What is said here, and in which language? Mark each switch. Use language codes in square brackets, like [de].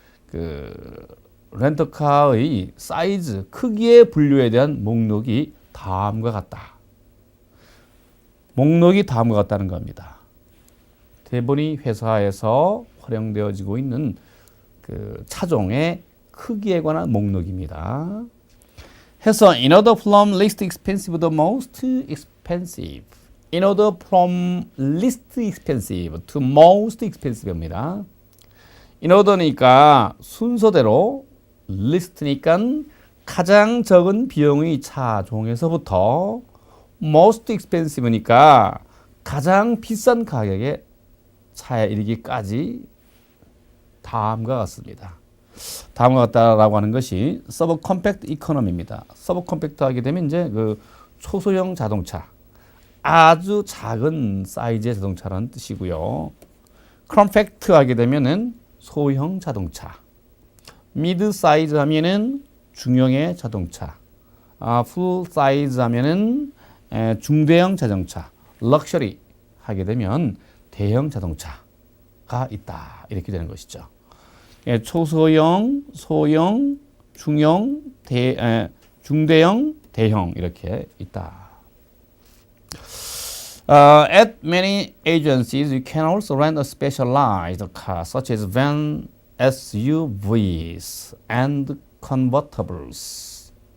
[ko] 그 렌터카의 사이즈, 크기의 분류에 대한 목록이 다음과 같다. 목록이 다음과 같다는 겁니다. 대부분의 회사에서 활용되어지고 있는 그 차종의 크기에 관한 목록입니다. [en] 해서 in order from least expensive to most expensive. In order from least expensive to most expensive입니다. in order [ko] 니까 순서대로, list니까 가장 적은 비용의 차종에서부터 [en] most expensive [ko] 니까 가장 비싼 가격의 차에 이르기까지 다음과 같습니다. 다음과 같다라고 하는 것이 subcompact economy입니다. subcompact 하게 되면 이제 그 초소형 자동차, 아주 작은 사이즈의 자동차라는 뜻이고요. compact 하게 되면은 소형 자동차, 미드 사이즈 하면은 중형의 자동차, 풀 사이즈 하면은 중대형 자동차, 럭셔리 하게 되면 대형 자동차가 있다. 이렇게 되는 것이죠. 초소형, 소형, 중형, 중대형, 대형 이렇게 있다. [en] At many agencies, you can also rent a specialized car, such as van, SUVs, and convertibles.